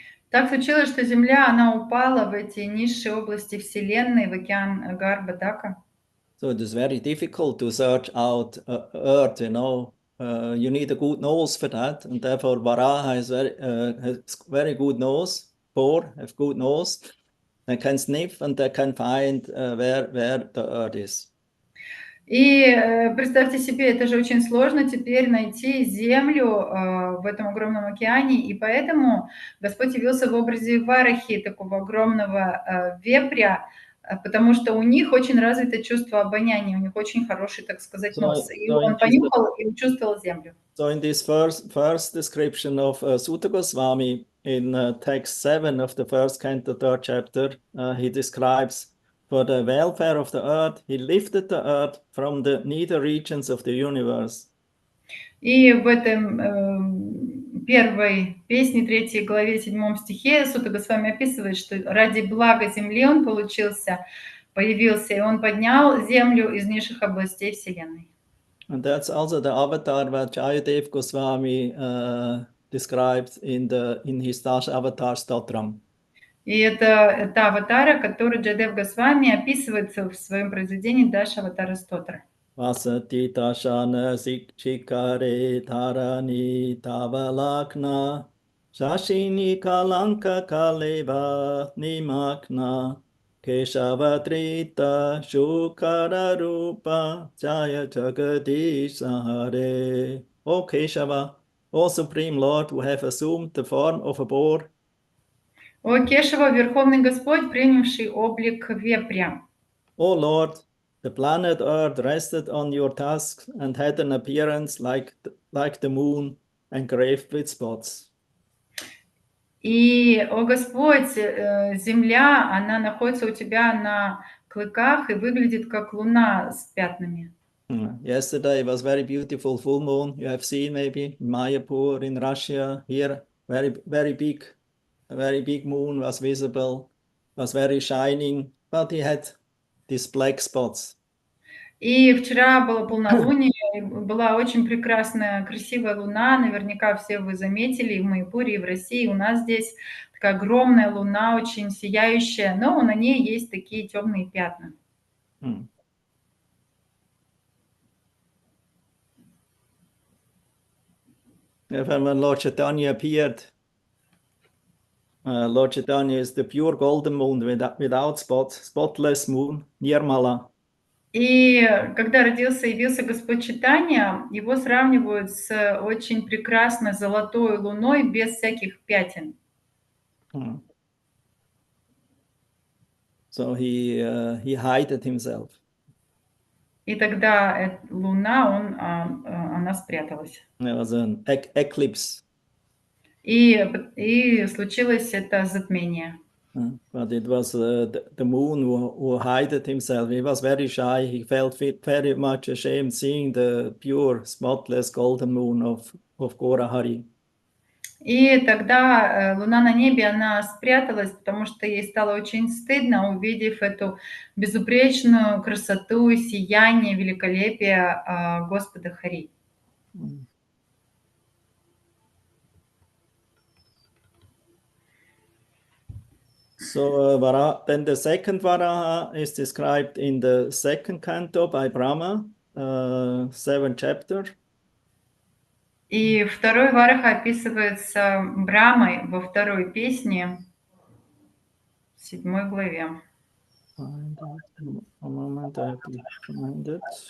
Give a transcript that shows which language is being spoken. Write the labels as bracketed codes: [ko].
[ru] Так случилось, что Земля, она упала в эти низшие области Вселенной, в океан Гарбхадака. [en] So it is very difficult to search out Earth, you know. You need a good nose for that, and therefore Varaha has very good nose. Boar have good nose. They can sniff and they can find where the Earth is. [ru] И представьте себе, это же очень сложно теперь найти Землю в этом огромном океане, и поэтому Господь явился в образе Варахи, такого огромного вепря, потому что у них очень развито чувство обоняния, у них очень хороший, так сказать, нос. И он понюхал и чувствовал землю. [en] So in this first description of Suta Goswami, in text 7 of the first canto, 3rd chapter, he describes, for the welfare of the earth, he lifted the earth from the nether regions of the universe. [ru] И в этом первой песне, 3 главе, 7 стихе Сута Госвами описывает, что ради блага земли он появился, и он поднял землю из низших областей Вселенной. [en] And that's also the avatar that Jayadev Goswami described in his Dash Avatar Stotram. [ru] И это та аватара, которую Джайадев Госвами описывается в своем произведении Даша Аватара Стотра. [sa] Vasati Tashana Chikare Tarani Tavalakna Shashini Kalanka Kaleva Nimakna Keshavadrita Shukara Rupa Jaya Jagadisha Hare. [en] O Keshava, O Supreme Lord, who have assumed the form of a boar. [ru] О Кешава, Верховный Господь, принявший облик вепря. [en] O Lord, the planet Earth rested on your tusk and had an appearance like the moon, engraved with spots. [ru] И, о Господь, земля, она находится у тебя на клыках и выглядит как луна с пятнами. [en] Yesterday was very beautiful full moon. You have seen maybe in Mayapur in Russia. Here, very big moon was visible, was very shining, but he had these black spots. [ru] И вчера было полнолуние, была очень прекрасная, красивая луна. Наверняка все вы заметили и в Майяпуре, и в России. У нас здесь такая огромная луна, очень сияющая, но на ней есть такие темные пятна. [en] When Lord Chaitanya appeared, Lord Chaitanya is the pure golden moon without spots, spotless moon, Nirmala. [ru] И когда явился Господь Чайтанья, его сравнивают с очень прекрасной золотой луной без всяких пятен. Mm. [en] So he hided himself. [ru] И тогда луна, она спряталась. [en] There was an eclipse. [ru] И случилось это затмение. [en] But it was the moon who hided himself. He was very shy. He felt very much ashamed seeing the pure, spotless golden moon of Gora Hari. [ru] И тогда луна на небе, она спряталась, потому что ей стало очень стыдно, увидев эту безупречную красоту, сияние, великолепие Господа Хари. [en] So then the second Varaha is described in the second canto by Brahma, 7th chapter. [ru] И второй Вараха описывается Брамой во второй песне, в 7 главе. [en] Find it. A moment, I have to find it.